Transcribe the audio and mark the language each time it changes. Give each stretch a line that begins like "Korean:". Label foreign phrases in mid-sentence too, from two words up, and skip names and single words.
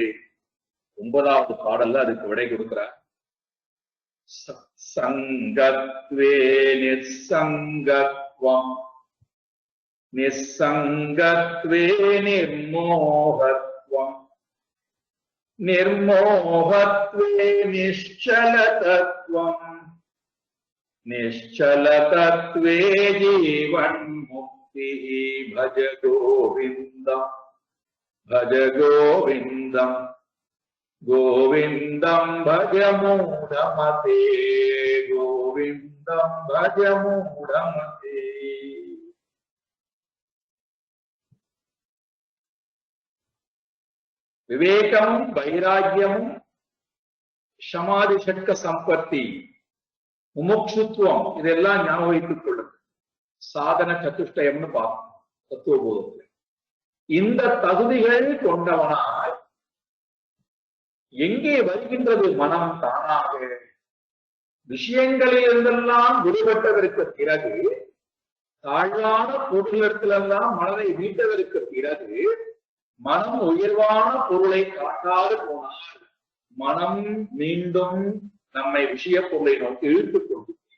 Tamil: 9வது பாடல்ல அதுக்கு விடை கொடுக்கிறார்.
Sanskrit: सङ्गत्वे निस्सङ्गत्वं निस्सङ्गत्वे निर्मोहत्वं निर्मोहत्वे निश्चलतत्त्वं, निश्चलतत्वे जीवन मुक्ति। भज गोविंदम भज गोविंदम गोविंदम भज मूढ़मते, गोविंदम भज मूढ़मते। विवेकम वैराग्यम समाधि षट्क संपत्ति முமுட்சுத்துவம்
Tamil: இதெல்லாம் ஞாபகம் வைத்துக் கொள்ளும். சாதன சதுஷ்டயம்னு பார்க்கணும் தத்துவபோதத்தில். இந்த தகுதிகள் கொண்டவனாய் எங்கே வருகின்றது மனம் தானாக? விஷயங்களில் இருந்தெல்லாம் விடுபட்டதற்கு பிறகு, தாழ்வான பொருளிடத்திலெல்லாம் மனதை மீட்டதற்கு பிறகு, மனம் உயர்வான பொருளை காட்டாது போனால் மனம் மீண்டும் நம்மை விஷய பொருளை நோக்கி இழுத்துக் கொண்டு.